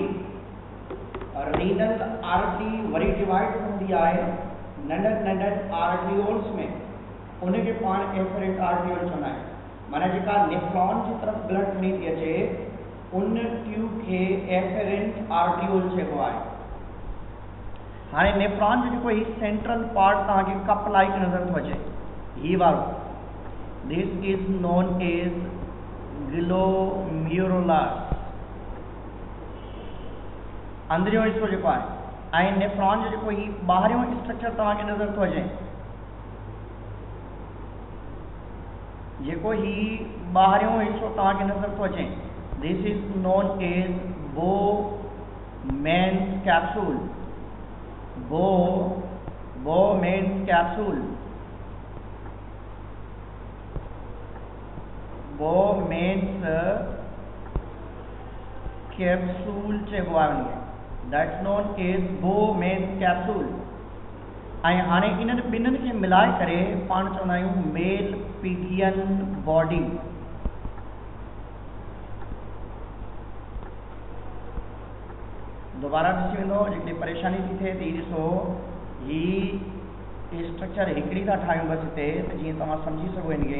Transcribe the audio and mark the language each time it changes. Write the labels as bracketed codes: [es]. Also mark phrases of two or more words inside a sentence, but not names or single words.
[en] renal artery [sd] वरी डिवाइड हूंदी आहे नंढनि आर्टरीओल्स में, उनखे पाण [en] efferent arteriole [sd] चवंदा आहियूं. माना जेका नेफ्रॉन जी तरफ़ ब्लड खणी थी अचे उन ट्यूब खे [en] efferent arteriole [sd] चइबो आहे. हाणे नेफ्रॉन जो जेको ही [en] central part [sd] तव्हांखे [en] cup like [sd] नज़र थो अचे, ही वारो, [en] this is known as glomerulus. [sd] अंदरियों हिस्सो जेको आहे ऐं नेफ्रॉन जो जेको ही ॿाहिरियों स्ट्रक्चर तव्हांखे नज़र थो अचे, जेको ही ॿाहिरियों हिस्सो तव्हांखे नज़र थो अचे, [en] this is known as Bowman's capsule. Bowman's capsule. Bowman's capsule [sd] चइबो आहे उनखे. [en] that's known as Bowman's capsule. [sd] ऐं हाणे इन्हनि ॿिन्हिनि खे मिलाए करे पाण चवंदा आहियूं [en] Malpighian body. [sd] दोबारा ॾिसी वेंदो, जेकॾहिं परेशानी थी थिए त ही ॾिसो, ही स्ट्रक्चर हिकिड़ी था ठाहियूं बसि हिते, त जीअं तव्हां सम्झी सघो इनखे.